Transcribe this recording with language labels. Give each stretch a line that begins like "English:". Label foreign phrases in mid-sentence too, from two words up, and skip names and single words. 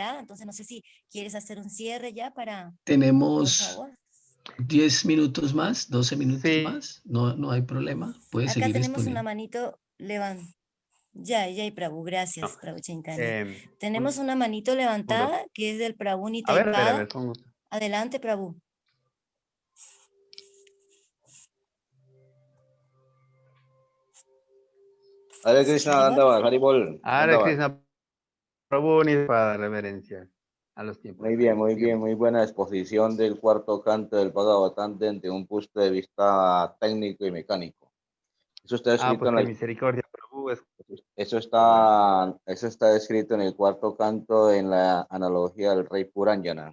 Spanish: invitada, entonces no sé si quieres hacer un cierre ya para, por Tenemos favor. 10 minutos más, 12 minutos Sí, más. No, no hay problema. Puede Acá seguir tenemos una exponiendo. manito levantada. Ya, y Prabhu, no. gracias, Prabhu Chaitanya. Tenemos Un una manito segundo. levantada que es del Prabhu A ver, Nitaipada. con gusto. Adelante, Prabhu. Hare Krishna, Haribol. Dandavar, Haribol, Hare Dandavar. Krishna Prabhu para reverencia a los tiempos. Muy bien, Sigamos. muy buena exposición del cuarto canto del Bhagavatam desde un punto de vista técnico y mecánico. Eso está escrito Pues en qué la, misericordia, Prabhu. eso está escrito en el cuarto canto en la analogía del rey Puranjana.